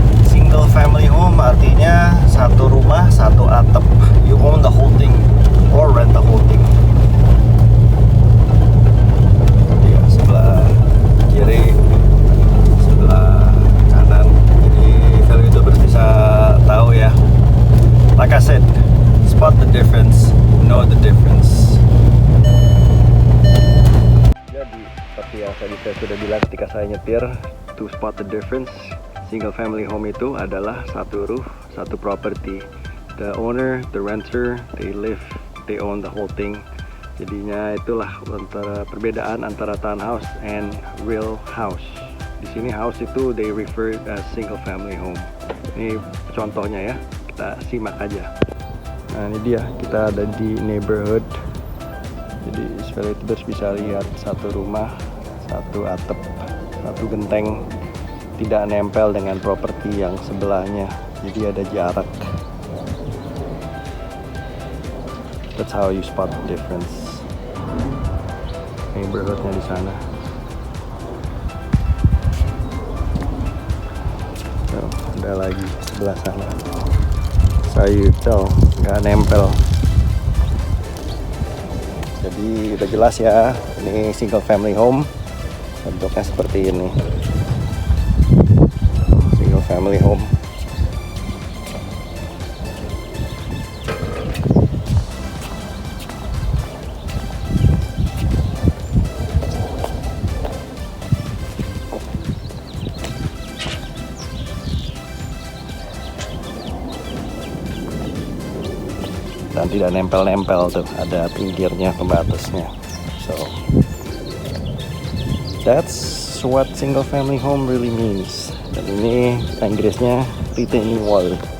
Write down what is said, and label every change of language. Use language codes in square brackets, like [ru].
[id] Single family home artinya satu rumah, satu atap. [en] You own the whole thing or rent the whole thing. [id] Ya, sebelah kiri, sebelah kanan. Jadi kalau YouTubers bisa tahu ya. [en] Like I said, spot the difference, know the difference. [id] Jadi seperti yang tadi saya sudah bilang ketika saya nyetir, [en] to spot the difference, [id] single family home itu adalah satu roof, satu property. [en] The owner, the renter, they own the whole thing. [id] Jadinya itulah antara perbedaan antara townhouse and real house. Di sini house itu [en] they refer as single family home. [id] Ini contohnya ya, kita simak aja. Nah ini dia, kita ada di neighborhood. Jadi supaya itu bisa lihat satu rumah, satu atap, satu genteng, tidak nempel dengan properti yang sebelahnya. Jadi ada jarak. [en] That's how you spot the difference. [id] Neighborhoodnya di sana. Tuh, ada lagi sebelah sana. Sayutel nggak nempel. Jadi udah jelas ya, ini single family home, bentuknya seperti ini, single family home. Dan tidak nempel-nempel tuh, ada pinggirnya pembatasnya. [en] So that's what single family home really means. [id] Dan ini Inggrisnya retaining wall.